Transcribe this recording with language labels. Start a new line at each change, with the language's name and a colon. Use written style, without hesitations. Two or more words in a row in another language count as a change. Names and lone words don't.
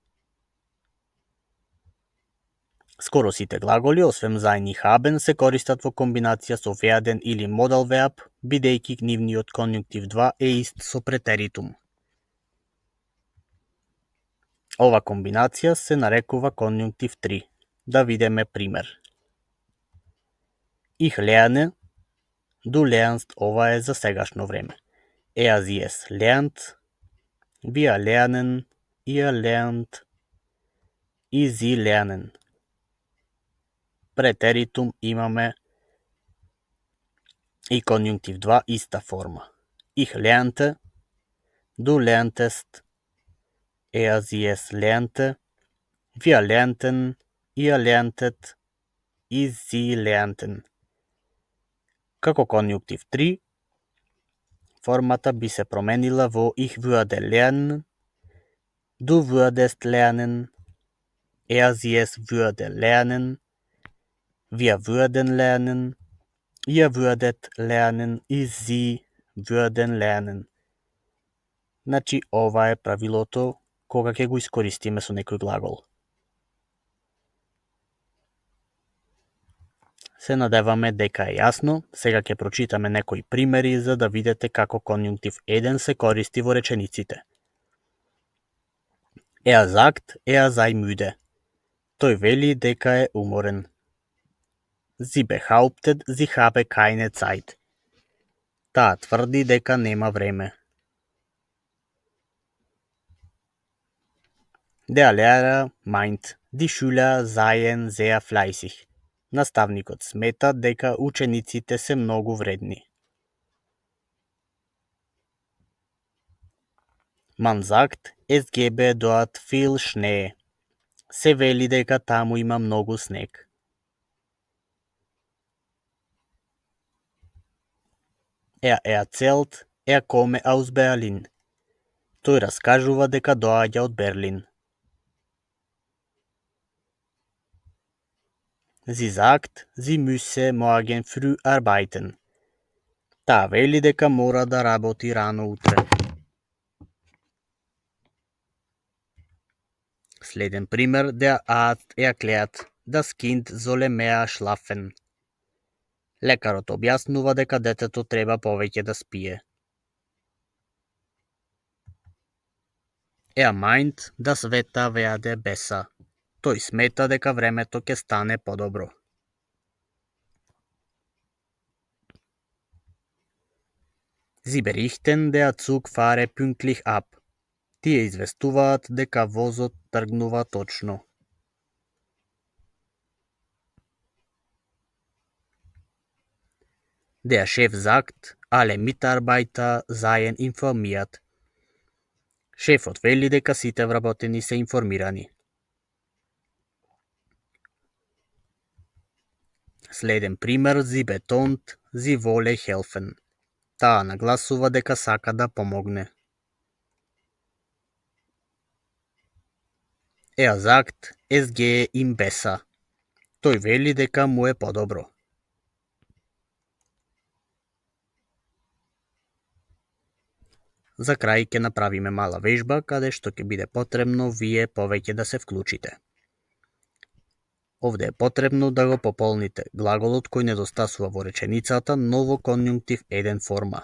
Macedonian: Скоро сите глаголи, освен sein и haben, се користат во комбинација со werden или modal verb, бидејќи нивниот конјунктив 2 е ист со претеритум. Ова комбинација се нарекува конјунктив 3. Да видиме пример.
German: Ich lerne, du lernst,
Macedonian: ова е за сегашно време.
German: Sie es lernt, wir lernen, ihr lernt и sie lernen.
Macedonian: Претеритум имаме и конјунктив 2 иста форма.
German: Ich lernte, du lerntest, sie es lernte, wir lernten, ihr lerntet и sie lernten.
Macedonian: Како конјунктив 3, формата би се променила во
German: ich würde lernen, du würdest lernen, sie es würde lernen, wir würden lernen, ihr würdet lernen и sie würden lernen.
Macedonian: Значи, ова е правилото кога ќе го искористиме со некој глагол. Се надеваме дека е јасно, сега ќе прочитаме некои примери за да видите како конјунктив 1 се користи во речениците.
German: Er sagt, er sei müde.
Macedonian: Тој вели дека е уморен.
German: Sie behauptet, sie habe keine Zeit.
Macedonian: Таа тврди дека нема време.
German: Der Lehrer meint, die Schüler seien sehr fleißig.
Macedonian: Наставникот смета дека учениците се многу вредни.
German: Man sagt, es gebe dort viel Schnee.
Macedonian: Се вели дека таму има многу снег.
German: Er erzählt, er komme aus Berlin.
Macedonian: Тој раскажува дека доаѓа од Берлин.
German: Sie sagt, sie müsse morgen früh arbeiten.
Macedonian: Таа вели дека мора да работи рано утре. Следен пример,
German: der Arzt erklärt, das Kind solle mehr schlafen.
Macedonian: Лекарот објаснува дека детето треба повеќе да спие.
German: Er meint, das Wetter werde besser.
Macedonian: Тој смета дека времето ќе стане подобро.
German: Sie berichten, der Zug fahre pünktlich ab.
Macedonian: Тие известуваат дека возот тргнува точно.
German: Der Chef sagt, alle Mitarbeiter seien informiert.
Macedonian: Шефот вели дека сите вработени се информирани. Следен пример,
German: sie betont, sie wolle helfen.
Macedonian: Таа нагласува дека сака да помогне.
German: Er sagt, es gehe ihm besser.
Macedonian: Тој вели дека му е подобро. За крај ќе направиме мала вежба каде што ќе биде потребно вие повеќе да се вклучите. Овде е потребно да го пополните глаголот кој недостасува во реченицата, но во конјунктив 1 форма.